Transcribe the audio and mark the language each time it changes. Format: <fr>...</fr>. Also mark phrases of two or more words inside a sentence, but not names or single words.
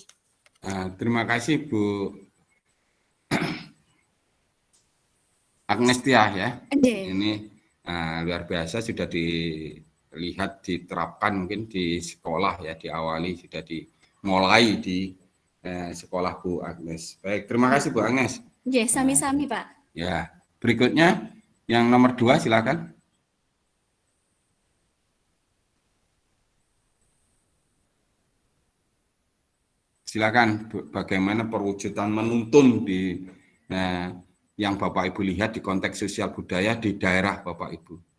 <id>Terima kasih, Bu Agnestia ya. Ini luar biasa, sudah dilihat, diterapkan mungkin di sekolah ya, diawali, sudah dimulai di sekolah Bu Agnes. Baik, terima kasih Bu Agnes. Ya, sami-sami Pak. Ya, berikutnya yang nomor 2 silakan. Silakan, bagaimana perwujudan menuntun di yang Bapak Ibu lihat di konteks sosial budaya di daerah Bapak Ibu.</id>